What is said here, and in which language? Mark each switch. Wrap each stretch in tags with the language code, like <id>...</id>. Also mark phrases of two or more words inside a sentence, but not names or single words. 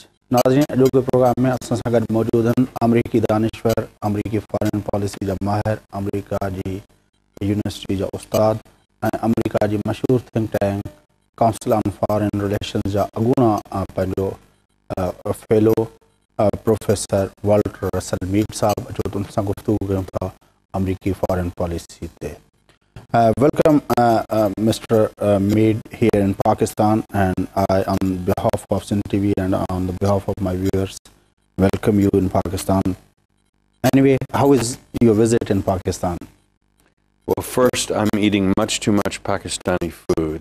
<sd>नाज़रीन, अॼोके प्रोग्राम में असां सां गॾु मौजूद आहिनि अमरीकी दानिश्वर, अमरीकी</sd> <en>foreign policy</en> <sd>जा माहिर, अमरीका जी यूनिवर्सिटी जा उस्ताद ऐं अमरीका जी मशहूर</sd> <en>think tank</en> <sd>काउंसिल ऑन फॉरेन रिलेशंस जा अॻूणा पंहिंजो फेलो प्रोफेसर वॉल्टर रसल मीड साहब। जो उन सां गुफ़्तगू कयूं था अमरीकी</sd> <en>foreign policy</en> <sd>ते।</sd> <en>Welcome, Mr. Mead here in Pakistan, and I, on behalf of Sin TV and on the behalf of my viewers, welcome you in Pakistan. Anyway, how is your visit in Pakistan? Well, first, I'm eating much too much Pakistani food.</en>